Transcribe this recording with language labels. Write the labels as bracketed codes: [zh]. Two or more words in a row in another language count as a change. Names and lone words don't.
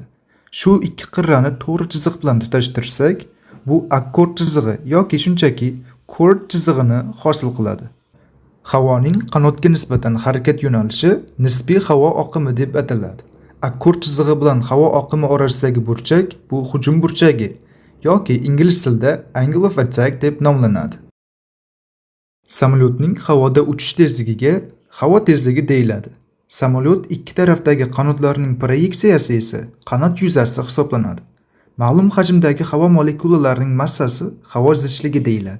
[uz] Shu ikki qirrani to'g'ri chiziq bilan tutashtirsak, bu akkord chizig'i yoki shunchaki chord chizig'ini hosil qiladi. Havoning qanotga nisbatan harakat yo'nalishi nisbiy havo oqimi deb ataladi. Akkord chizig'i bilan havo oqimi orasidagi burchak bu hujum burchagi yoki ingliz tilida [en] angle of attack [uz] deb nomlanadi. Samolyotning havoda uchish tezligiga havo tezligi deyiladi. Samolyot ikki tarafdagi qanotlarining proyeksiyasi esa qanot yuzasi hisoblanadi. Ma'lum hajmdagi havo molekulalarining massasi havo zichligi deyiladi.